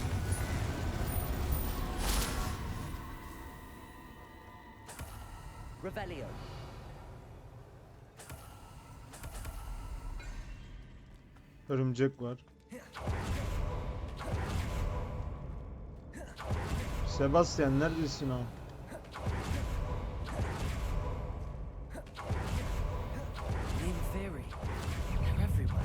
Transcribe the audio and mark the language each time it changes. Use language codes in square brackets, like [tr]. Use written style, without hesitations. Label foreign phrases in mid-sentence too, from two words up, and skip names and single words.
[la] Revelio. [tr] Örümcek var. Sebastian neredesin o? [en] In theory, they're everywhere.